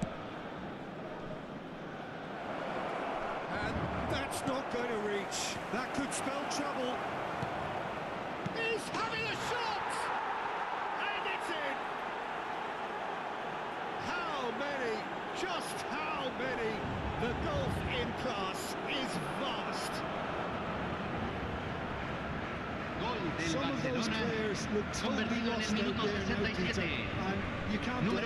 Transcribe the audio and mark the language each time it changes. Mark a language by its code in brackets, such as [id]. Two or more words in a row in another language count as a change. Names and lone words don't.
[en] And that's not going to reach. That could spell trouble. He's having a shot! And it's in! How many? Just how many? The gulf in class is vast. [es] Gol del [en] Some of those [es] Barcelona, [en] players look totally [es] convertido en el [en] lost out [es] minuto [en] there now, Peter, [es] 67. [en] and you can't [es] Número